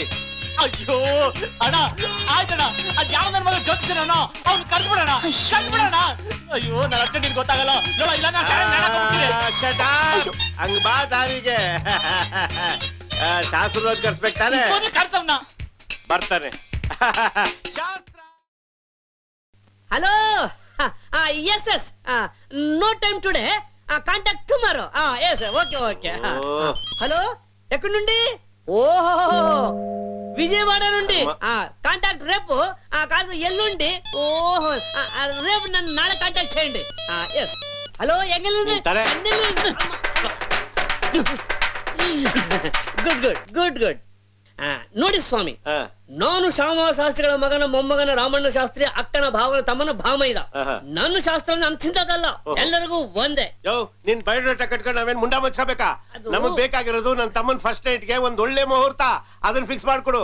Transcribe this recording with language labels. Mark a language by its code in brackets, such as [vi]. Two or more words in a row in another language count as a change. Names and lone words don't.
[kn] ಅಯ್ಯೋ ಅಣ್ಣ, ಆಯ್ತಣ್ಣ. ಅದ್ ಯಾವ ನನ್ ಮಗ ಜ್ಯೋತಿಷನ ಅವ್ನು ಕರ್ಸ್ಬಿಡೋಣ. ಅಯ್ಯೋ ನನ್ನ ಅಷ್ಟೇ ನಿನ್ ಗೊತ್ತಾಗಲ್ಲ. ಹಂಗ ಬಾ ದಾರಿಗೆ. ಶಾಸ್ತ್ರದವ್ರು ಕರ್ಸ್ಬೇಕು ತಾನೆ? ಕರ್ಸವ್ನ ಬರ್ತಾನೆ. [en] hello yes no time today contact tomorrow yes okay okay hello [te] ఎక్కడి నుండి ఓహో విజయవాడ నుండి కాంటాక్ట్ రేపు కాదు ఎల్లుండి ఓహో రేపు నన్ను నాಳೆ కాంటాక్ట్ చేయండి [en] yes hello [te] ఎంగల్ [en] good good good good [kn] ನೋಡಿ ಸ್ವಾಮಿ, ನಾನು ಶ್ಯಾಮಶಾಸ್ತ್ರಿಗಳ ಮಗನ ಮೊಮ್ಮಗನ ರಾಮಣ್ಣ ಶಾಸ್ತ್ರಿ ಅಕ್ಕನ ಭಾವನ ತಮ್ಮನ ಭಾಮೈದ. ನನ್ನ ಶಾಸ್ತ್ರ ನನ್ ಚಿಂತದಲ್ಲ, ಎಲ್ಲರಿಗೂ ಒಂದೇ. ನಿನ್ ಬಯೋಡೇಟಾ ಕಟ್ಕೊಂಡು ನಾವೇನ್ ಮುಂಡ ಮುಚ್ಕೋಬೇಕಾ? ನಮಗ್ ಬೇಕಾಗಿರೋದು ನನ್ ತಮ್ಮನ್ [en] first night [kn] ಒಂದ್ ಒಳ್ಳೆ ಮುಹೂರ್ತ, ಅದನ್ನ ಫಿಕ್ಸ್ ಮಾಡ್ಕೊಡು.